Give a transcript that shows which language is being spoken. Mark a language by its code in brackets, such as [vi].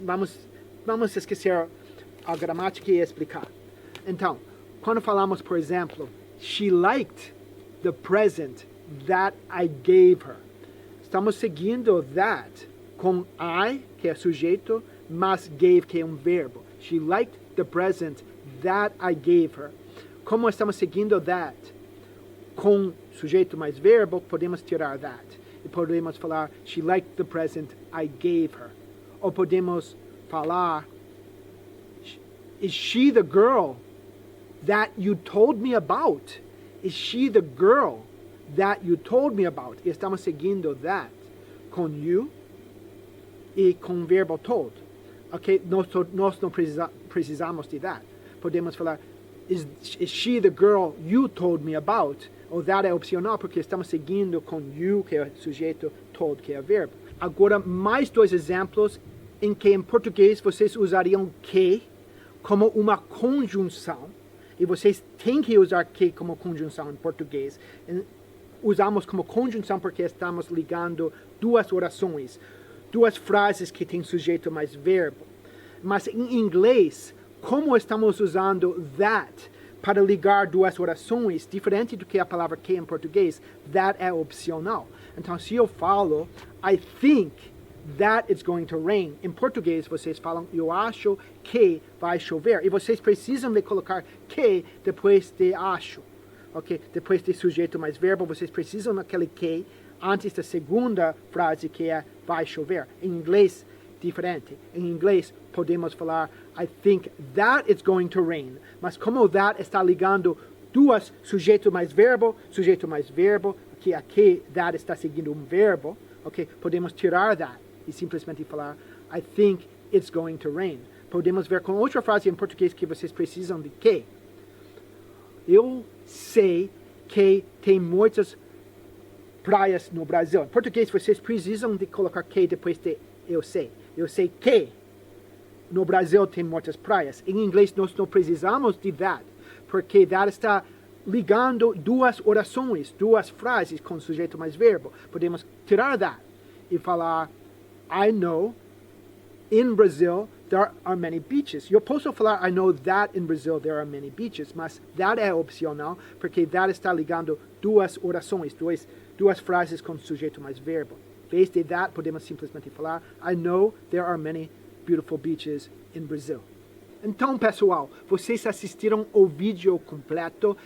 [pt] Vamos esquecer a gramática e explicar. Então, quando falamos, por exemplo, [en] she liked the present that I gave her. [pt] Estamos seguindo that com I, que é sujeito, mas gave, que é um verbo. [en] She liked the present that I gave her. [pt] Como estamos seguindo that com sujeito mais verbo, podemos tirar that. E podemos falar, [en] she liked the present I gave her. [pt] Ou podemos falar, [en] is she the girl that you told me about? Is she the girl that you told me about? [pt] E estamos seguindo that com you e com o verbo told. Ok? Nós não precisamos de that. Podemos falar, [en] is she the girl you told me about? [pt] Ou that é opcional porque estamos seguindo com you, que é sujeito, told, que é verbo. Agora, mais dois exemplos em que em português vocês usariam que como uma conjunção. E vocês têm que usar que como conjunção em português. Usamos como conjunção porque estamos ligando duas orações, duas frases que têm sujeito mais verbo. Mas em inglês, como estamos usando that para ligar duas orações, diferente do que a palavra que em português, that é opcional. Então, se eu falo, [en] I think that it's going to rain. [pt] Em português, vocês falam, eu acho que vai chover. E vocês precisam de colocar que depois de acho. Ok? Depois de sujeito mais verbo, vocês precisam daquele que antes da segunda frase, que é vai chover. Em inglês, diferente. Em inglês, podemos falar, [en] I think that it's going to rain. [pt] Mas como that está ligando duas, sujeito mais verbo, que aqui that está seguindo um verbo, ok? Podemos tirar that e simplesmente falar, [en] I think it's going to rain. [pt] Podemos ver com outra frase em português que vocês precisam de que. Eu sei que tem muitas praias no Brasil. Em português, vocês precisam de colocar que depois de eu sei. Eu sei que no Brasil tem muitas praias. Em inglês, nós não precisamos de that, porque that está ligando duas orações, duas frases com sujeito mais verbo. Podemos tirar that e falar, [en] I know in Brazil there are many beaches. [pt] Eu posso falar, [en] I know that in Brazil there are many beaches, [pt] mas that é opcional, porque that está ligando duas orações, duas frases com sujeito mais verbo. Em vez de that, podemos simplesmente falar, [en] I know there are many beautiful beaches in Brazil. [pt] Então, pessoal, vocês assistiram o vídeo completo.